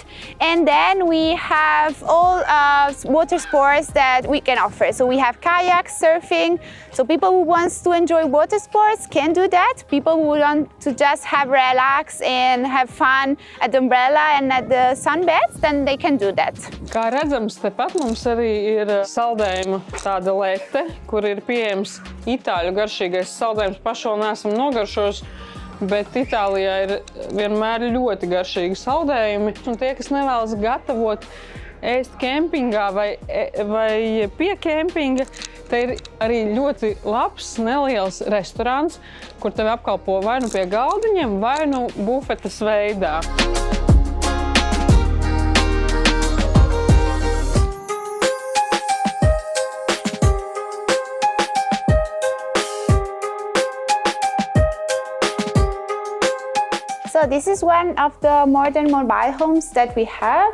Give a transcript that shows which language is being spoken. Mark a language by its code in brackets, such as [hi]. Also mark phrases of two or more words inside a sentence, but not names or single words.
[en] And then we have all water sports that we can offer. So we have kayak, surfing. So people who want to enjoy water sports can do that. People who want to just have relax and have fun at the umbrella and at the sunbeds, then they can do that. [lv] Kā redzams, tepat mums arī ir saldējuma tāda lete, kur ir pieejams itāļu garšīgais saldējums. Paši vēl neesam nogaršojuši, bet Itālijā ir vienmēr ļoti garšīgi saldējumi. Un tie, kas nevēlas gatavot, ēst kempingā vai pie kempinga, te ir arī ļoti labs, neliels restorāns, kur tevi apkalpo vai nu pie galdiņiem, vai nu bufetes veidā. [en] So this is one of the modern mobile homes that we have.